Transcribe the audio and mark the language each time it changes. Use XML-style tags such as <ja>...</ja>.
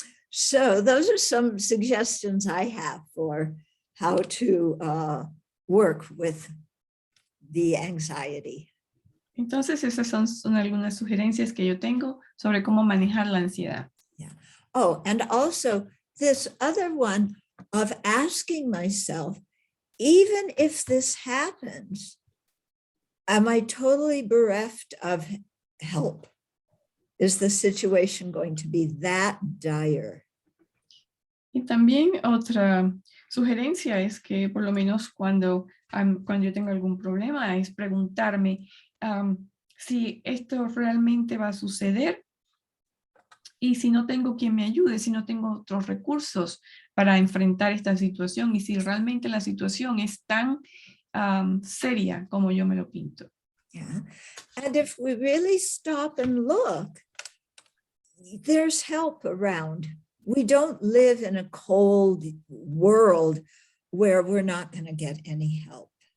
<en>So those are some suggestions I have for how to work with the anxiety.</en> <es>Entonces, esas son algunas sugerencias que yo tengo sobre cómo manejar la ansiedad.</es> <en>Yeah. Oh, and also this other one of asking myself, even if this happens, am I totally bereft of help? Is the situation going to be that dire?</en> <es>Y también otra sugerencia es que por lo menos cuando yo tengo algún problema es preguntarme si esto realmente va a suceder y si no tengo quien me ayude, si no tengo otros recursos para enfrentar esta situación y si realmente la situación es tan seria como yo me lo pinto.</es> <en>Yeah. And if we really stop and look, there's help around. We don't live in a cold world where we're not going to get any help.</en>